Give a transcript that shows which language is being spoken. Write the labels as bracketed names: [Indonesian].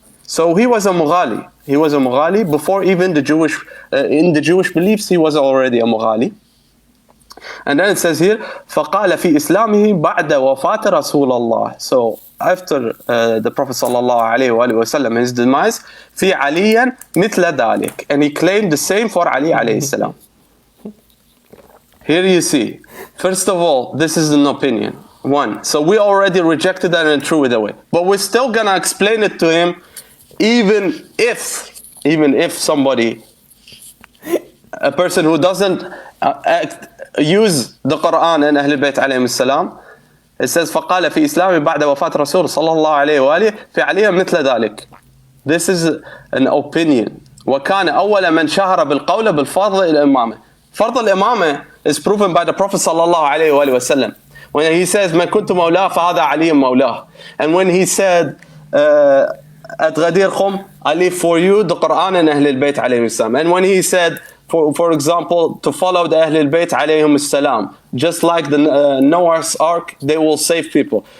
[English] So he was a Mughali before even the Jewish in the Jewish beliefs he was already a Mughali. And then it says here [Arabic] فقال في إسلامه بعد وفاة رسول الله. [English] So after the Prophet sallallahu alaihi wasallam his demise [Arabic] في عليا مثل ذلك, [English] and he claimed the same for Ali alayhi salam. Here you see, first of all, this is an opinion. One, so we already rejected that and threw it away, but we're still gonna explain it to him, even if somebody, a person who doesn't use the Quran and Ahlul Bayt alayhim salam, it says [Arabic] فقال في إسلامه بعد وفاة رسول صلى الله عليه وآله في عليا مثل ذلك. [English] This is an opinion. [Arabic] وكان أول من شهر بالقول بالفرض الإمامة. فرض الإمامة [English] is proven by the Prophet [Arabic] صلى الله عليه وآله وسلم. [English] when he says [Arabic] ما كنت مولاه فهذا علي مولاه, [English] and when he said at Ghadir Khum, I leave for you the Quran and Ahl al-Bayt alayhim salam, and when he said for example to follow the Ahl al-Bayt alayhim salam, just like the Noah's Ark, they will save people.